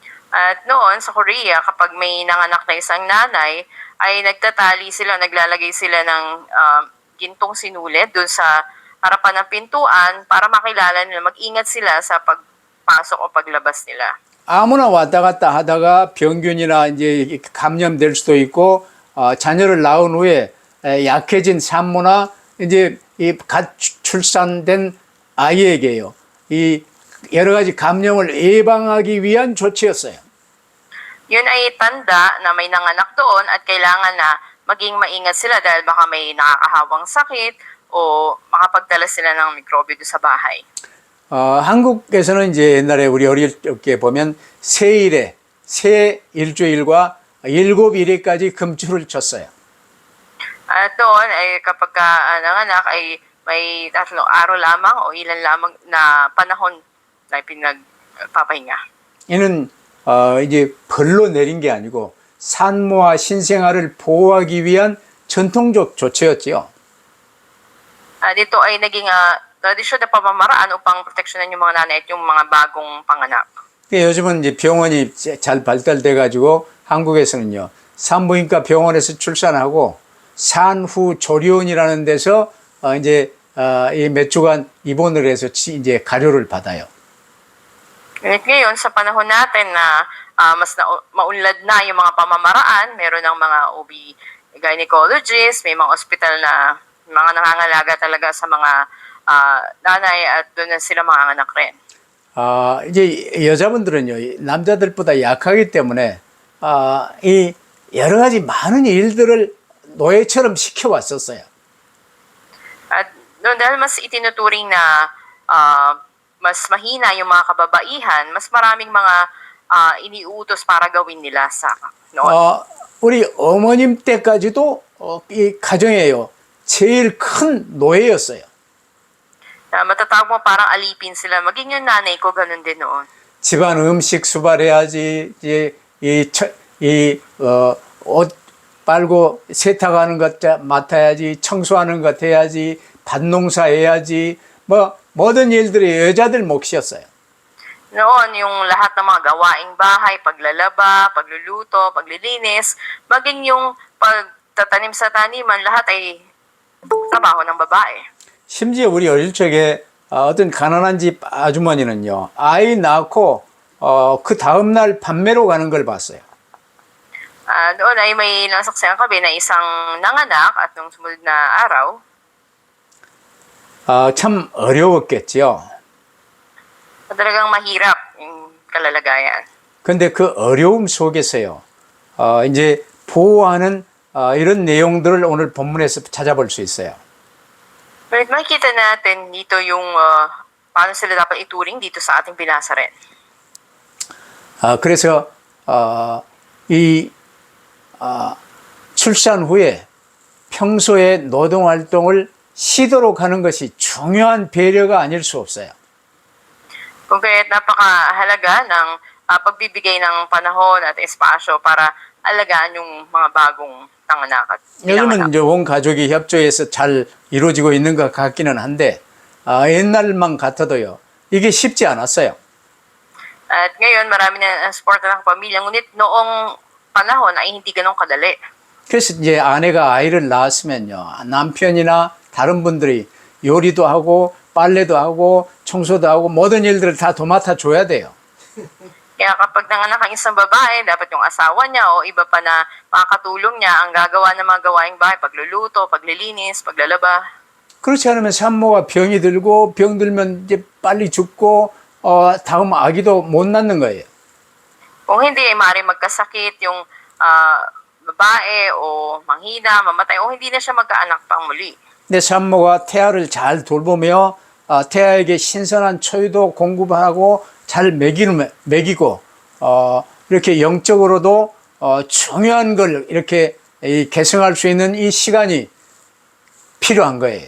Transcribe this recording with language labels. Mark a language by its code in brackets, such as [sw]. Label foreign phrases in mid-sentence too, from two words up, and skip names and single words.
[tl] At noon sa Korea, kapag may nanganak na isang nanay, ay nagtatali sila, naglalagay sila ng gintong sinulid dun sa harapan ng pintuan para makilala nila, mag-ingat sila sa pagpasok o paglabas nila. [ko] 아무나 왔다 갔다 하다가 병균이나 이제 감염될 수도 있고, 자녀를 낳은 후에 약해진 산모나 이제 이 갓 출산된 아이에게요. 이 여러 가지 감염을 예방하기 위한 조치였어요. [tl] Yun ay tanda na may nanganak doon at kailangan na maging maingat sila dahil baka may nakakahawang sakit o makapagdala sila ng mikrobyo doon sa bahay. [ko] 한국에서는 이제 옛날에 우리 어릴 때 보면 세일에 세 일주일과 7일에까지 금주를 쳤어요. [tl] At doon ay kapag ka nanganak ay may 3 araw lamang o ilan lamang na panahon na pinagpapahinga. [ko] 이는 이제 벌로 내린 게 아니고 산모와 신생아를 보호하기 위한 전통적 조치였지요. [tl] Dito ay naging tradisyon na pamamaraan upang proteksyonan yung mga nanay at yung mga bagong panganak. [ko] 요즘은 이제 병원이 잘 발달돼 가지고 한국에서는요, 산부인과 병원에서 출산하고 산후 조리원이라는 데서 이제 이 몇 주간 입원을 해서 이제 가료를 받아요. [tl] Ngunit ngayon, sa panahon natin na mas maunlad na yung mga pamamaraan, meron ng mga [en] OB gynecologist, [tl] may mga ospital na mga nangangalaga talaga sa mga nanay at doon na sila manganganak rin. [ko] 이제 여자분들은요, 남자들보다 약하기 때문에 이 여러 가지 많은 일들을 노예처럼 시켜왔었어요. [tl] At doon dahil mas itinuturing na mas mahina yung mga kababaihan, mas maraming mga iniutos para gawin nila sa noon. [ko] 우리 어머님 때까지도 이 가정에요, 제일 큰 노예였어요. [tl] Matatawag mo parang alipin sila. Maging yung nanay ko, ganun din noon. [ko] 집안 음식 수발해야지, 옷 빨고 세탁하는 것 맡아야지, 청소하는 것 해야지, 밭농사 해야지, 모든 일들이 여자들 몫이었어요. [tl] Noon, yung lahat ng mga gawaing bahay, paglalaba, pagluluto, paglilinis, maging yung pagtatanim sa taniman, lahat ay trabaho ng babae. [ko] 심지어 우리 어릴 적에 어떤 가난한 집 아주머니는요, 아이 낳고 그 다음날 판매로 가는 걸 봤어요. [tl] Noon ay may nasaksihan kami na isang nanganak at nung sumunod na araw, [ko] 참 어려웠겠지요. [tl] talagang mahirap yung kalalagayan. [ko] 근데 그 어려움 속에서요, 이제 보호하는 이런 내용들을 오늘 본문에서 찾아볼 수 있어요. [tl] Pero makikita natin dito yung paano sila dapat ituring dito sa ating binasa rin. [ko] 그래서 이 출산 후에 평소에 노동활동을 쉬도록 하는 것이 중요한 배려가 아닐 수 없어요. [tl] Kung kaya't napakahalaga ng pagbibigay ng panahon at espasyo para alagaan yung mga bagong nanganak at [ko] 요즘은 이제 온 가족이 협조해서 잘 이루어지고 있는 것 같기는 한데 옛날만 같아도요, 이게 쉽지 않았어요. [tl] At ngayon marami na suporta ng pamilya, ngunit noong panahon ay hindi ganun kadali. [ko] 그래서 이제 아내가 아이를 낳았으면요, 남편이나 다른 분들이 요리도 하고 빨래도 하고 청소도 하고 모든 일들을 다 도맡아 줘야 돼요. [tl] Kaya kapag nanganak ang isang babae, dapat yung asawa niya o iba pa na makakatulong niya ang gagawa ng mga gawaing bahay, pagluluto, paglilinis, paglalaba. [ko] 그렇지 않으면 산모가 병이 들고 병 들면 이제 빨리 죽고 다음 아기도 못 낳는 거예요. [tl] Kung hindi, ay maaaring magkasakit yung babae o manghina, mamatay, o hindi na siya magkaanak pang muli. [ko] 내 산모가 태아를 잘 돌보며 태아에게 신선한 초유도 공급하고 잘 먹이고 이렇게 영적으로도 중요한 걸 이렇게 계승할 수 있는 이 시간이 필요한 거예요.